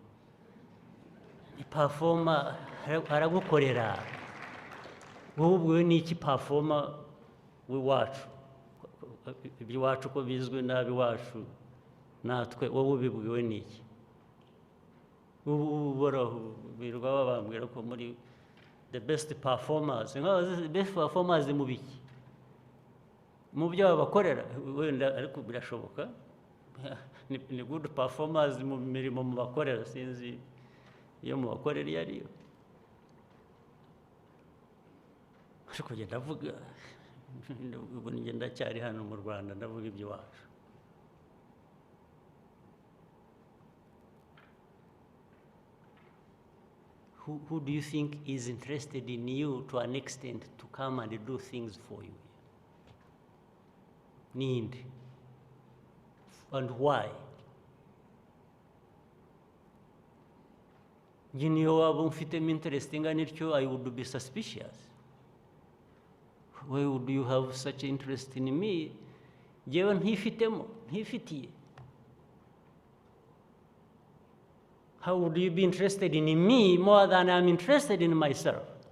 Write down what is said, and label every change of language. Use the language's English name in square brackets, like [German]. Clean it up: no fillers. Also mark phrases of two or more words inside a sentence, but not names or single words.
[Kinyarwanda] Performer aragukorera. Wowe ubwiwe niki performer w'iwacu? Iby'iwacu ko bizwe n'abiwacu natwe wowe ubibwiwe niki? Uhoraho birirwa babambwira ko muri [English] the best performers. The best performers [Kinyarwanda] mu biki? Mu byo bakorera wenda ariko birashoboka. Ni [English] good performers [Kinyarwanda] mu mirimo mu bakorera, sinzi iyo mu bakorera iyo ariyo. Ariko njye ndavuga ubu njye ndacyari hano mu Rwanda ndavuga iby'iwacu. [English] Who do you think is interested in you to an extent to come and do things for you? Need. And why? You know, [Kinyarwanda] waba mfitemo interest ingana ityo, [English] I would be suspicious. Why would you have such interest in me? [Kinyarwanda] Jewe ntifitiye. [English] How would you be interested in me more than I'm interested in myself?